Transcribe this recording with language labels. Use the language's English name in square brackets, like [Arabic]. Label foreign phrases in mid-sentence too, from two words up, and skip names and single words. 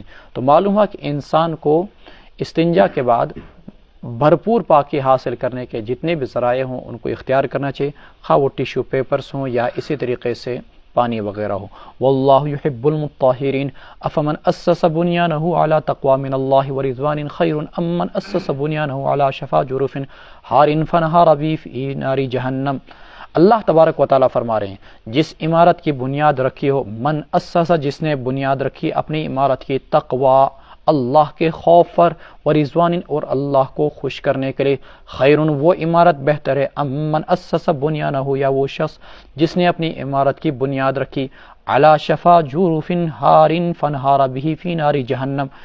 [Urdu] تو معلوم ہوا کہ انسان کو استنجا کے بعد بھرپور پاکی حاصل کرنے کے جتنے بھی ذرائع ہوں ان کو اختیار کرنا چاہیے، خواہ وہ ٹیشو پیپرز ہوں یا اسی طریقے سے پانی وغیرہ ہو۔ [Arabic] واللہ یحب المطہرین، افمن اسس بنیانہ علی تقوی من اللہ ورضوان خیر ام من اسس بنیانہ علی شفا جرف ہار فنہار بہ فی نار جہنم۔ [Urdu] اللہ تبارک و تعالیٰ فرما رہے ہیں جس عمارت کی بنیاد رکھی ہو، [Arabic] من اسس [Urdu] جس نے بنیاد رکھی اپنی عمارت کی تقوی، اللہ کے خوف پر، ورضوان اور اللہ کو خوش کرنے کے لیے، خیر وہ عمارت بہتر ہے، [Arabic] ام من اسس بنیانہ [Urdu] یا وہ شخص جس نے اپنی عمارت کی بنیاد رکھی [Arabic] علی شفا جرف ہار فنہار بہ فی نار جہنم،